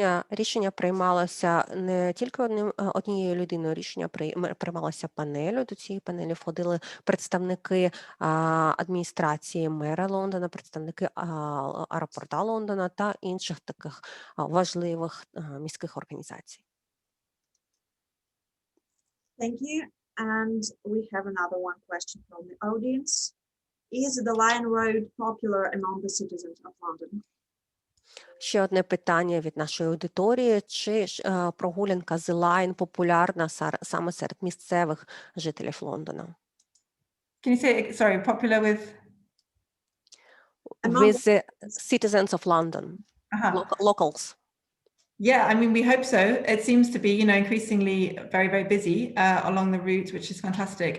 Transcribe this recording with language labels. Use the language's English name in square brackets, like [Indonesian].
[Ukrainian] Рішення приймалося не тільки однією людиною, рішення приймалося панелю. До цієї панелі входили представники адміністрації мера Лондона, представники аеропорта Лондона та інших таких важливих міських організацій. [English] Thank you. And we have another one question from the audience. Is the Line Road popular among the citizens of London? [Ukrainian] Ще одне питання від нашої аудиторії. Чи прогулянка The Line популярна саме серед місцевих жителів Лондона? [English] Can you say, sorry, popular with? With the citizens of London, locals. Yeah, I mean, we hope so. It seems to be, increasingly very, very busy along the route, which is fantastic.